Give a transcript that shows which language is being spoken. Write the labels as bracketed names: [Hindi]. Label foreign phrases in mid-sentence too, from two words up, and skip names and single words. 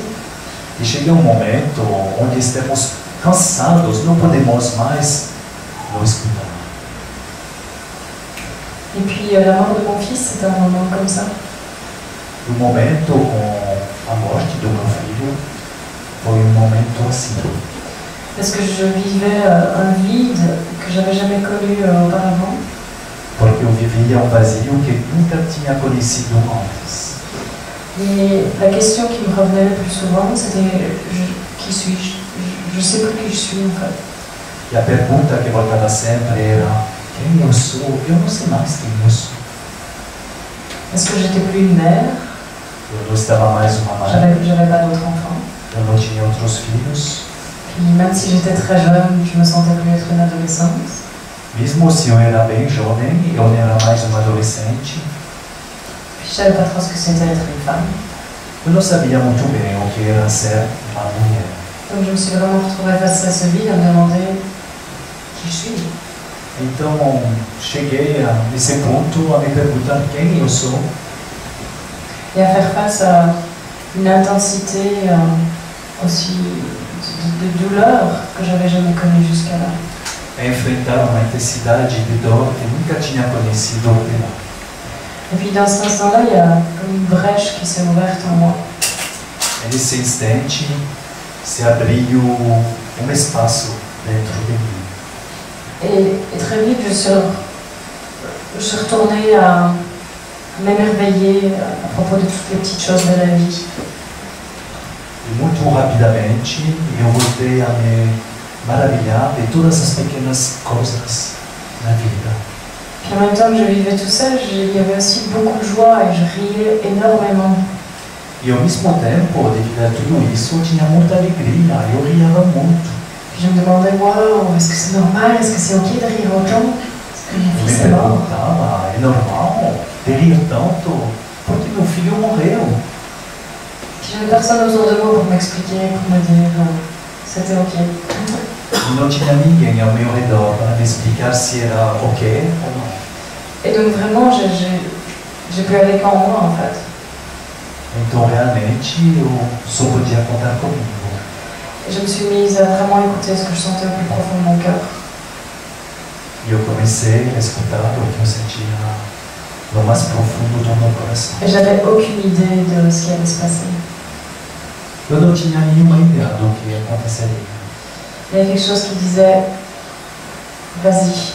[Portuguese] E chega um momento onde estamos cansados, não podemos mais não escutar. [French] Et puis la mort de mon fils, c'était un moment comme ça. [Portuguese] O momento com a morte do meu filho foi momento assim. [French] Parce que je vivais un vide que j'avais jamais connu auparavant. [Portuguese] Porque eu vivia um vazio que nunca tinha conhecido antes. [French] Et la question qui me revenait le plus souvent, c'était qui suis-je? Je ne sais plus qui je suis en fait. [Portuguese] E a pergunta que voltava sempre era, quem eu sou? Eu não sei mais quem eu sou. [French] Est-ce que j'étais plus une mère? [Portuguese] Eu não estava mais uma mãe. [French] J'avais pas d'autres enfants. [Portuguese] Eu não tinha outros filhos. [French] Puis même si j'étais très jeune, je me sentais plus être une adolescente. [Portuguese] Mesmo se eu era bem jovem, eu não era mais uma adolescente. [French] Puis je savais pas trop ce que c'était être une femme. [Portuguese] Eu não sabia muito bem o que era ser uma mulher. [French] Donc je me suis vraiment retrouvée face à ce vide à me demander qui je suis. [Portuguese] Então, cheguei nesse ponto a me perguntar quem eu sou. [French] Et à faire face à une intensité aussi de douleur que j'avais jamais connue jusqu'à là. [Portuguese] A enfrentar uma intensidade de dor que nunca tinha conhecido até lá. [French] Et puis dans cet instant-là, il y a comme une brèche qui s'est ouverte en moi. [Portuguese] E nesse instante, se abriu espaço dentro de mim. [French] Et très vite, je suis retournée à m'émerveiller à propos de toutes les petites choses de la vie. [Portuguese] E muito rapidamente, eu voltei a me maravilhar de todas as pequenas coisas na vida. [French] Puis en même temps que je vivais tout ça, il y avait aussi beaucoup de joie et je riais énormément. [Portuguese] E ao mesmo tempo, devido a tudo isso, eu tinha muita alegria, eu riava muito. [French] Puis je me demandais, waouh, est-ce que c'est normal? Est-ce que c'est ok de rire autant? Parce que mon [Portuguese] Eu me [French] fils est mort. [Portuguese] perguntava, é normal de rir tanto? Porque meu filho morreu. [French] Puis j'avais personne autour de moi pour m'expliquer, pour me dire, c'était ok. [Portuguese] E não tinha ninguém ao meu redor para me explicar se era ok ou não. [French] Et donc vraiment, j'ai pu aller qu'en moi en fait. [Portuguese] Então realmente eu só podia contar comigo. [French] Et je me suis mise à vraiment écouter ce que je sentais au plus profond de mon cœur. [Portuguese] E eu comecei a escutar o que eu sentia no mais profundo do meu coração. [French] Et j'avais aucune idée de ce qui allait se passer. [Portuguese] Eu não tinha nenhuma ideia do que aconteceria. [French] Il y avait quelque chose qui disait, vas-y.